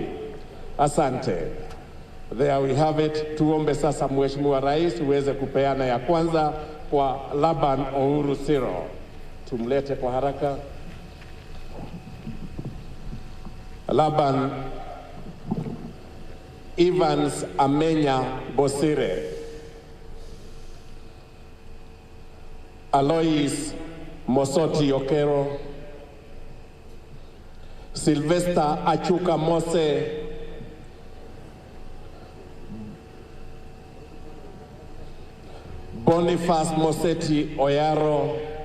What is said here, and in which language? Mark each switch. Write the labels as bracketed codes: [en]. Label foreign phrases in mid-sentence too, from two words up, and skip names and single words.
[en] Asante. There we have it. [sw] Tuombe sasa Mheshimiwa Rais uweze kupeana ya kwanza kwa Laban Uhuru Siro. Tumlete kwa haraka. Laban Evans Amenya Bosire. Alois Mosoti Okero, Sylvester Achuka Mose, Boniface Moseti Oyaro,